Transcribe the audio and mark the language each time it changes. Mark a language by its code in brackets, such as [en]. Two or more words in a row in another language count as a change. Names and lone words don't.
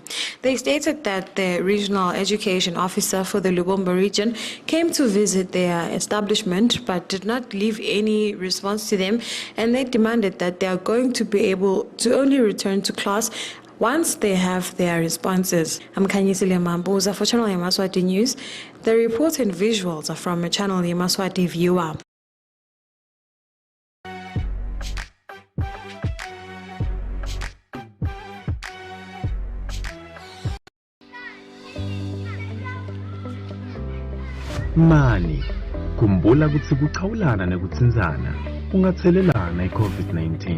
[en] They stated that the regional education officer for the Lubombo region came to visit their establishment but did not leave any response to them, and they demanded that they are going to be able to only return to class once they have their responses. I'm Kanyisile Mambuza for Channel Yemaswati News. The report and visuals are from a Channel Yemaswati viewer. [ss] Mani, khumbula ukuthi kuqhawulana nekutsinzana ungathelelana iCovid-19.